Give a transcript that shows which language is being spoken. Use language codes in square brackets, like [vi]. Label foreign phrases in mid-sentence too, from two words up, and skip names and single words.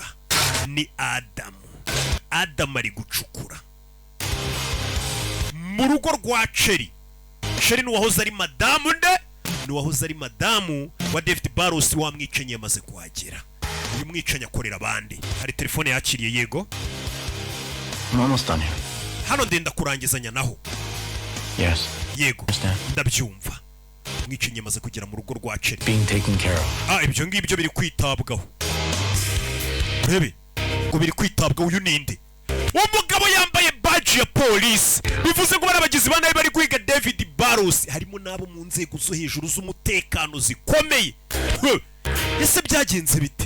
[rw] Ni Adamu. Adamu ari gucukura. Mu rugo rwa Cherry. Cherry ni wahoze ari madamu nde? Ni wahoze ari madamu wa David Barus wa mwicanyi yamaze kuhagera. Uyu mwicanyi akorera abandi. Hari telefone yakiriye yego. [en] I'm almost done here. [rw] Hano ndenda kurangizanya naho. Yes. Yego. Ndabyumva. Mwicanyi yamaze kugera mu rugo rwa Cherry. [en] Being taken care of. [rw] Ibyo ngibyo biri kwitabwaho. Urebe. Ngo biri kwitabwaho uyu ninde? Umugabo yambaye badge ya police. Bivuze ngo barabagizi banaye bari kwiga David Barus. Harimo nabo mu nzego zo hejuru z'umutekano zikomeye. Ese byagenze bite?